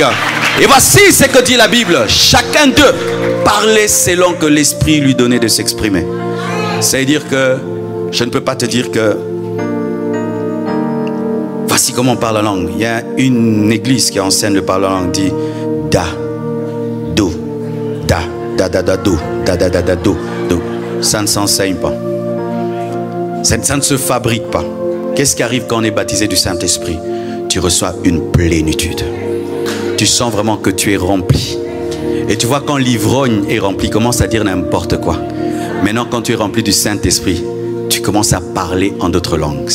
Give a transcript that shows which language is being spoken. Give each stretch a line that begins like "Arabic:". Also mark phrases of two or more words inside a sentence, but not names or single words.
French: Et voici ce que dit la Bible. Chacun d'eux parlait selon que l'Esprit lui donnait de s'exprimer. C'est-à-dire que je ne peux pas te dire que voici comment on parle la langue. Il y a une église qui enseigne le parler en langue, dit da, do, da, da, da, da, do, da, da, da, da, do, do. Ça ne s'enseigne pas. Ça ne se fabrique pas. Qu'est-ce qui arrive quand on est baptisé du Saint-Esprit? Tu reçois une plénitude. Tu sens vraiment que tu es rempli. Et tu vois quand l'ivrogne est rempli, commence à dire n'importe quoi. Maintenant quand tu es rempli du Saint-Esprit, tu commences à parler en d'autres langues.